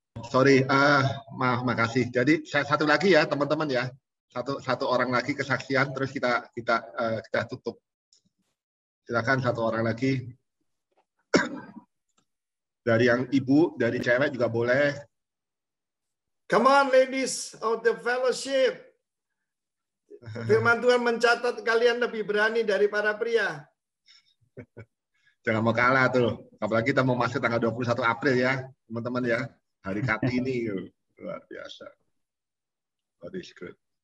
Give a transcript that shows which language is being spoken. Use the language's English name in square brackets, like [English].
[Indonesian] Sorry, makasih. Jadi satu lagi ya teman-teman ya, satu orang lagi kesaksian, terus kita tutup. Silakan satu orang lagi. Dari yang ibu, dari cewek juga boleh. [English] Come on, ladies of the fellowship. [Indonesian] Firman Tuhan mencatat kalian lebih berani dari para pria. Jangan mau kalah tuh. Apalagi kita mau masuk tanggal 21 April ya, teman-teman ya. Hari Kartini, luar biasa. God is good.